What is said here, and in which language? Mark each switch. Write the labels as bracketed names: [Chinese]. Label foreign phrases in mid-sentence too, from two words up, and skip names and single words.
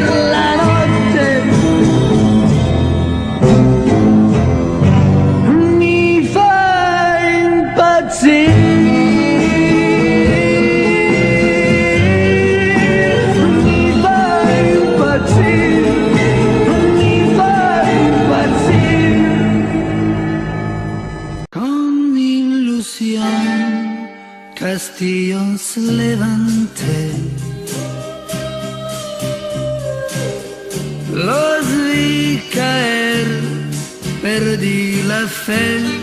[Italian] La notte mi fa impazzire, mi fa impazzire, mi fa impazzire. [Spanish] Con ilusión castillos levanté, los vi caer, perdí la fe.